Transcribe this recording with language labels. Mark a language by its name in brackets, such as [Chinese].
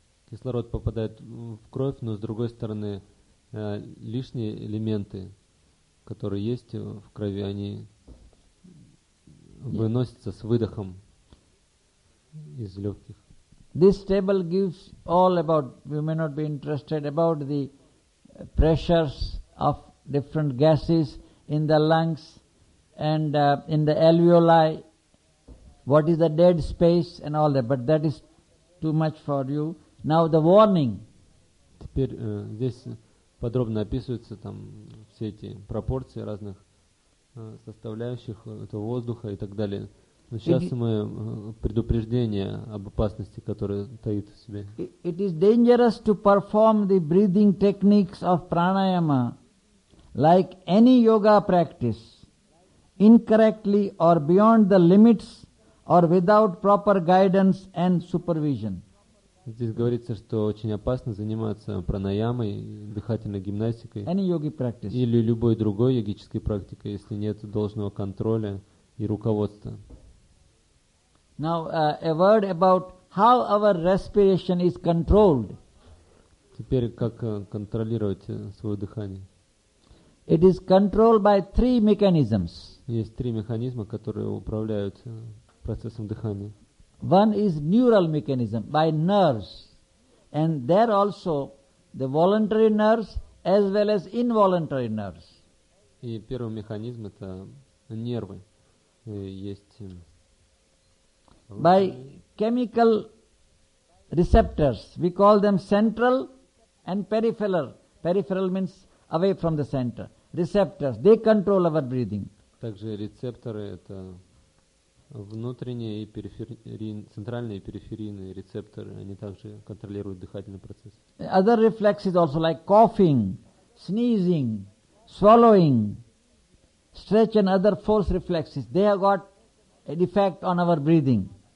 [Russian] Кислород попадает в кровь, но с другой стороны лишние элементы, которые есть в крови, они выносятся с выдохом из легких. [English] This table gives all about, you may not be interested, about the pressures of different gases in the lungs and in the alveoli, what is the dead space and all that, but that is too much for you. Now the warning. [Russian] Теперь здесь подробно описываются там все эти пропорции разных составляющих этого воздуха и так далее. Но сейчас мы предупреждение об опасности, которое таит в себе. [English] It is dangerous to perform the breathing techniques of pranayama like any yoga practice incorrectly or beyond the limits or without proper guidance and supervision. [Russian] Здесь говорится, что очень опасно заниматься пранаямой, дыхательной гимнастикой. [English] Any yogi practice. [Russian] Или любой другой йогической практикой, если нет должного контроля и руководства. [English] Now, a word about how our respiration is controlled. [Russian] Теперь как контролировать свое дыхание. [English] It is controlled by three mechanisms. [Russian] Есть три механизма, которые управляют процессом дыхания. [English] One is neural mechanism by nerves, and there also the voluntary nerves as well as involuntary nerves. [Russian] И первый механизм это нервы. Есть [English] by chemical receptors, we call them central and peripheral. Peripheral means away from the center. Receptors, they control our breathing. [Russian] Также рецепторы это внутренние и центральные и периферийные рецепторы, они также контролируют дыхательный процесс. [English] Other reflexes also like coughing, sneezing, swallowing, stretch and other force reflexes, they have got an effect on our breathing.